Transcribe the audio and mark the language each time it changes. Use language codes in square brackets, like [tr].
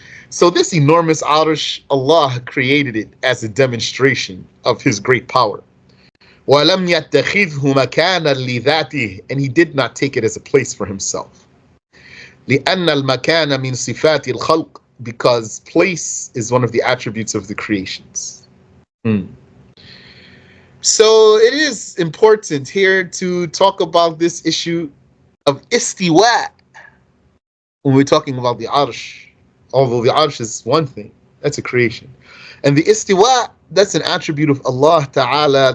[en] So this enormous Arsh, Allah created it as a demonstration of His great power. [ar] وَلَمْ يَتَّخِذْهُ مَكَانًا لِذَاتِهِ. [en] And He did not take it as a place for Himself. [ar] لأن المكان من صفات الخلق. [en] Because place is one of the attributes of the creations. So it is important here to talk about this issue of istiwa when we're talking about the Arsh. Although the Arsh is one thing, that's a creation. And the istiwa, that's an attribute of Allah Ta'ala.